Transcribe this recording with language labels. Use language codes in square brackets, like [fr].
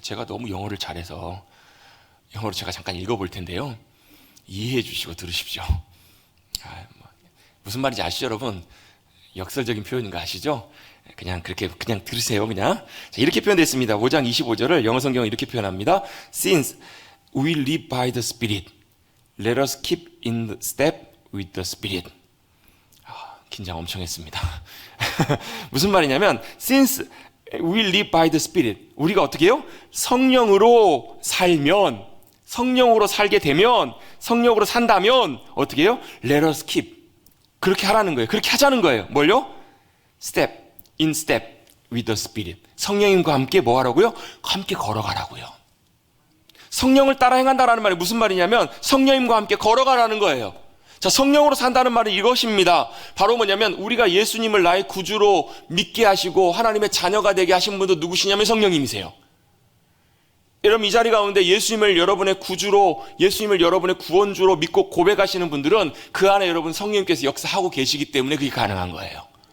[ko] 제가 너무 영어를 잘해서 영어로 제가 잠깐 읽어볼 텐데요. 이해해 주시고 들으십시오. 무슨 말인지 아시죠 여러분? 역설적인 표현인 거 아시죠? 그냥 들으세요. 그냥 자, 이렇게 표현되어 있습니다. 5장 25절을 영어 성경은 이렇게 표현합니다. [en] Since we live by the Spirit, let us keep in the step with the Spirit. [ko] 긴장 엄청 했습니다. 무슨 말이냐면 [en] since we live by the Spirit, [ko] 우리가 어떻게 해요? 성령으로 살면, 성령으로 살게 되면, 성령으로 산다면 어떻게 해요? [en] Let us keep, [ko] 그렇게 하라는 거예요. 그렇게 하자는 거예요. 뭘요? [en] Step, in step with the Spirit, [ko] 성령님과 함께 뭐 하라고요? 함께 걸어가라고요. 성령을 따라 행한다라는 말이 무슨 말이냐면 성령님과 함께 걸어가라는 거예요. 자, 성령으로 산다는 말은 이것입니다. 바로 뭐냐면 우리가 예수님을 나의 구주로 믿게 하시고 하나님의 자녀가 되게 하신 분도 누구시냐면 성령님이세요. 여러분 이 자리 가운데 예수님을 여러분의 구주로, 예수님을 여러분의 구원주로 믿고 고백하시는 분들은 그 안에 여러분 성령님께서 역사하고 계시기 때문에 그게 가능한 거예요.